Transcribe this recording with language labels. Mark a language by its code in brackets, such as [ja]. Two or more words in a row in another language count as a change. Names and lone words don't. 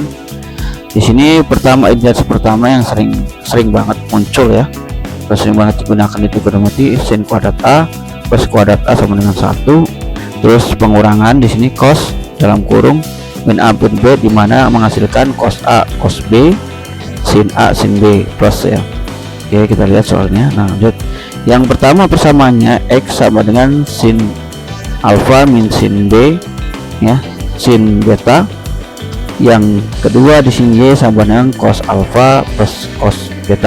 [id] Di sini pertama, indikasi pertama yang sering banget muncul ya, sering banget digunakan itu trigonometri, sin kuadrat A plus kuadrat A sama dengan 1. Terus pengurangan di sini cos dalam kurung min A min B, dimana menghasilkan cos A cos B, sin A sin B plus ya. Oke, kita lihat soalnya. Nah, lanjut. Yang pertama persamaannya X sama dengan sin alfa min sin B ya, sin beta. Yang kedua di sini Y sama dengan cos alfa plus cos beta.